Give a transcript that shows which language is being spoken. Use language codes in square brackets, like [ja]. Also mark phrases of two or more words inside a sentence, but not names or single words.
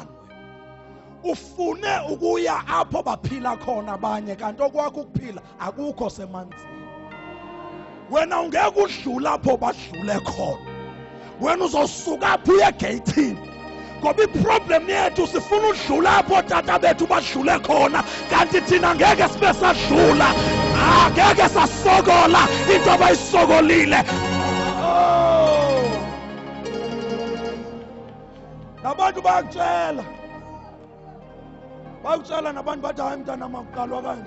[xh] Ufune ukuya apho baphila khona abanye kanti okwakho ukuphila akukho semanzini. [zu] Wena ungeke udlule apho badlule khona. Wena uzosuka apho uye egeyithini. [xh] Ngoba iproblem yethu sifuna udlula apho tata bethu badlule khona kanti thina ngeke sibe sadlula. [zu] Ngeke sasokola into abayisokolile. [xh] Nabantu bayakutshela. Bayakutshela nabantu bathi hayi mntana makuqalwa kanje.